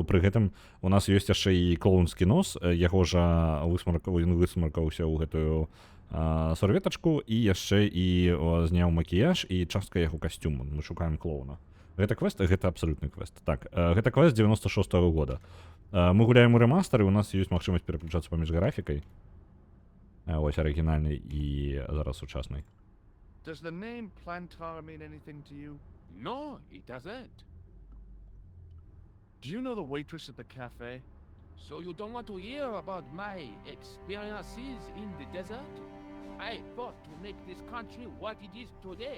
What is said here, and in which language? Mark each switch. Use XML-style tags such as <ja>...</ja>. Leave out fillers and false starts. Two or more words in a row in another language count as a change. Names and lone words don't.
<be>Пры гэтым у нас ёсць яшчэ і клоунскі нос, яго жа высмаркаўся ў гэтую сорветачку, і яшчэ і зняў макіяж, і частка яго касцюму. Мы шукаем клоуна. Гэта квест? Гэта абсалютны квест. Так, гэта квест 96-го года. Мы гуляем у рэмастары, у нас ёсць магчымасць пераключацца паміж графікай. Вось арыгінальнай і зараз сучаснай.</be> <en>Does the name Plantar mean anything to you? No, it doesn't. Do you know the waitress at the cafe? So you don't want to hear about my experiences in the desert? I fought to make this country what it is today.</en>